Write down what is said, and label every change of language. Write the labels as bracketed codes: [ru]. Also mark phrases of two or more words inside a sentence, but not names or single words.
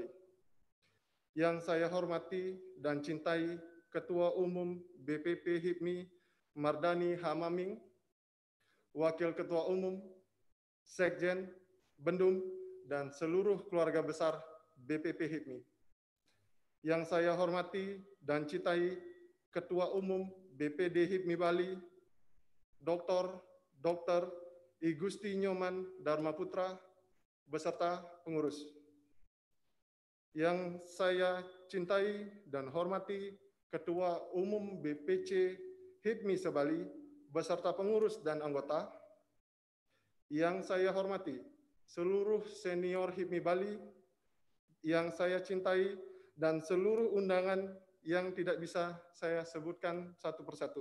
[id] Yang saya hormati dan cintai Ketua Umum BPP HIPMI Mardani Hamaming, Wakil Ketua Umum, Sekjen, Bendum, dan seluruh keluarga besar BPP HIPMI. Yang saya hormati dan cintai Ketua Umum BPD HIPMI Bali, Dr. I Gusti Nyoman Dharma Putra, beserta pengurus. Yang saya cintai dan hormati Ketua Umum BPC HIPMI Sebali, beserta pengurus dan anggota. Yang saya hormati seluruh senior HIPMI Bali, yang saya cintai, dan seluruh undangan yang tidak bisa saya sebutkan satu persatu.